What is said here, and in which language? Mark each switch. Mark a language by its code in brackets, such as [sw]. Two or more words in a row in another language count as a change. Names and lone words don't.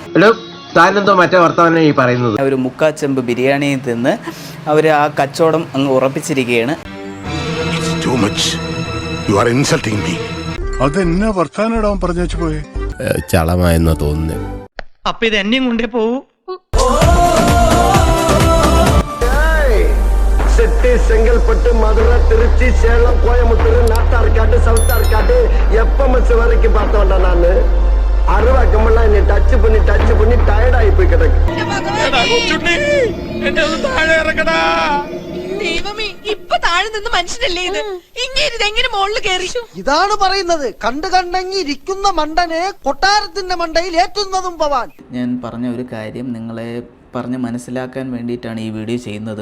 [ml] താനെന്തോ മറ്റേ വർത്തമാനം ഈ പറയുന്നത്. ഒരു മുക്കാച്ചെമ്പ് ബിരിയാണിയും തിന്ന് അവര് ആ കച്ചവടം അങ്ങ് ഉറപ്പിച്ചിരിക്കുകയാണ്. അതെന്നാ വർത്താനം പറഞ്ഞു വെച്ചു പോയെ? ചളമായെന്നാ തോന്നുന്നു. അപ്പൊ ഇത് എന്നെയും കൊണ്ടേ പോവൂ. [ta] சிட்டி, செங்கல்பட்டு, மதுரை, திருச்சி, சேலம், கோயம்புத்தூர், நாட்டார்காடு, சவுத்தார்காடு, எப்பமஸ் வரைக்கும் பார்த்தோம்டா நானு. அருவாக்கமெல்லாம் என்னை டச் பண்ணி டயர்டாகி போய் கிடக்கு. [ml] ദൈവമേ, ഇപ്പൊ താഴെ നിന്ന് മനുഷ്യനല്ലേ ഇത്? ഇങ്ങനെ മുകളിൽ കയറി. ഇതാണ് പറയുന്നത്, കണ്ടെങ്കി ഇരിക്കുന്ന മണ്ടനെ കൊട്ടാരത്തിന്റെ മണ്ടയിൽ ഏറ്റുന്നതും പവാൻ. ഞാൻ പറഞ്ഞ ഒരു കാര്യം നിങ്ങളെ പറഞ്ഞ് മനസ്സിലാക്കാൻ വേണ്ടിയിട്ടാണ് ഈ വീഡിയോ ചെയ്യുന്നത്.